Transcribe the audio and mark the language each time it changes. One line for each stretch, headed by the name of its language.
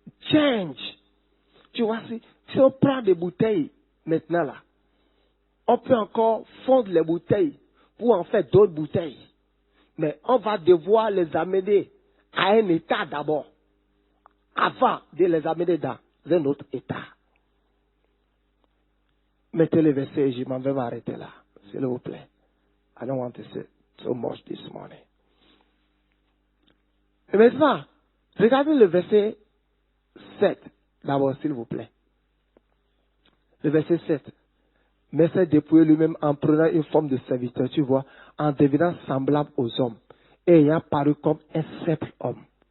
French: Change. Tu vois, si on prend des bouteilles maintenant là, on peut encore fondre les bouteilles pour en faire d'autres bouteilles. Mais on va devoir les amener à un état d'abord, avant de les amener dans un autre état. Mettez le verset et je m'en vais m'arrêter là, s'il vous plaît.
English: I don't want to say so much this morning.
French: Et maintenant, regardez le verset 7, d'abord, s'il vous plaît. Le verset 7. Mais s'est dépouillé lui-même en prenant une forme de serviteur, tu vois, en devenant semblable aux hommes, et ayant paru comme un simple homme.